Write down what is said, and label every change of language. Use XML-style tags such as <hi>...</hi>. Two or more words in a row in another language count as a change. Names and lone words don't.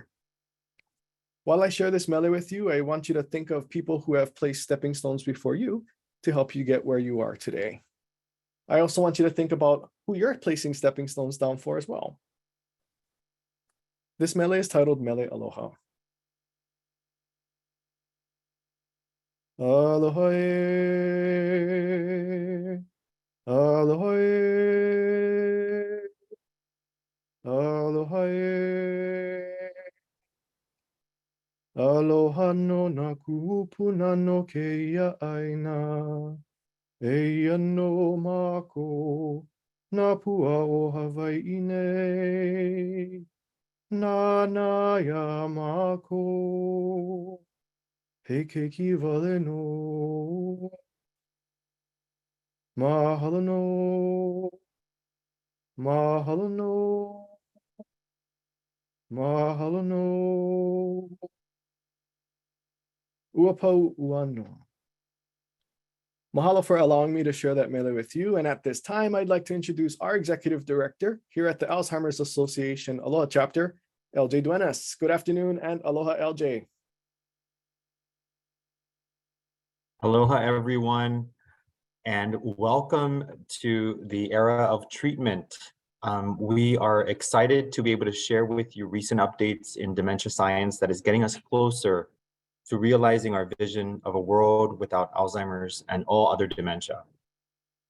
<en>While I share this mele with you, I want you to think of people who have placed stepping stones before you to help you get where you are today. I also want you to think about who you're placing stepping stones down for as well. This mele is titled Mele Aloha.</en> <haw>Aloha e, aloha e, aloha e. Aloha no na kupuna no keia aina. Eia no mako. Na pua o Hawaii nei. Na ya mako. He keiki wale no. Mahalo no. Mahalo no. Mahalo no. Uapau uano.</haw> <en>Mahalo for allowing me to share that mele with you. And at this time, I'd like to introduce our executive director here at the Alzheimer's Association Aloha Chapter, LJ Duenas. Good afternoon and aloha, LJ. Aloha, everyone, and welcome to the era of treatment. We are excited to be able to share with you recent updates in dementia science that is getting us closer to realizing our vision of a world without Alzheimer's and all other dementia.</en>